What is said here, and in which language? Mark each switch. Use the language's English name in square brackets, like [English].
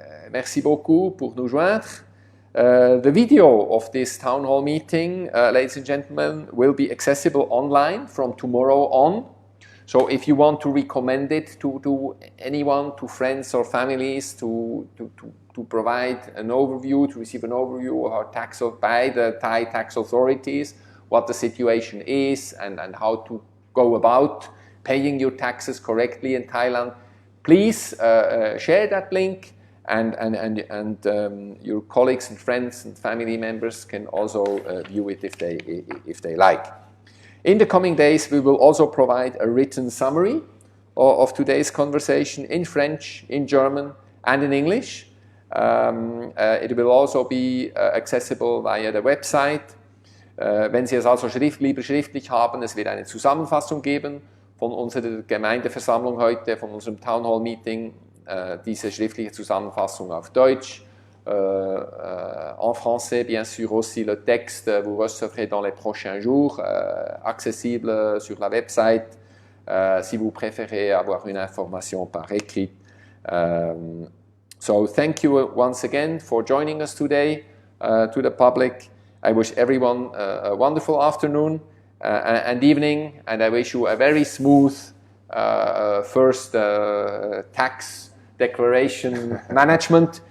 [French] Merci beaucoup pour nous joindre. [English] The video of this town hall meeting, ladies and gentlemen, will be accessible online from tomorrow on. So if you want to recommend it to anyone, to friends or families, to provide an overview, to receive an overview of our tax by the Thai tax authorities, what the situation is, and how to go about paying your taxes correctly in Thailand, please share that link, and your colleagues and friends and family members can also view it if they like. In the coming days, we will also provide a written summary of today's conversation in French, in German, and in English. It will also be accessible via the website. [German] Wenn Sie es also lieber schriftlich haben, es wird eine Zusammenfassung geben von unserer Gemeindeversammlung heute, von unserem Town Hall Meeting, diese schriftliche Zusammenfassung auf Deutsch. [French] En français, bien sûr, aussi le texte, vous recevrez dans les prochains jours, accessible sur la website, si vous préférez avoir une information par écrit. [English] So thank you once again for joining us today to the public. I wish everyone a wonderful afternoon and evening, and I wish you a very smooth first tax declaration management.